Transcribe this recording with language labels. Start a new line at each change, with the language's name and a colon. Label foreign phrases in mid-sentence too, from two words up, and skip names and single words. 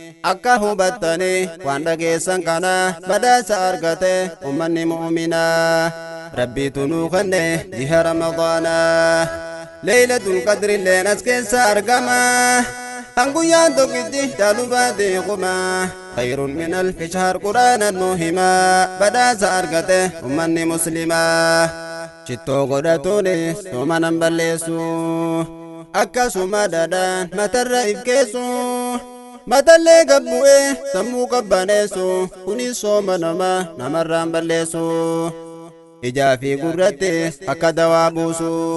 Oromo: Akka hubattani waan dhageessan kana badaasa argate ummanni mu'minaa. Rabbiitu nuu kenne jiha Ramadaanaa. Laylatul Qadrilleen as keessa argama. Kan guyyaan tokkitti caalu baate kuma.
Arabic: خير من ألف شهر
Oromo: Qur'aanan nuu hima. Badaasa argate ummanni muslimaa. Chittoo godhatuuni sooma nan balleessu. Akkasuma dadaan matarra if keessu. Matallee gabbu'ee sammuu qabbaneessu. Kunis sooma nama namarraan balleessu. Ijaa fi gurratti akka dawaa buusu.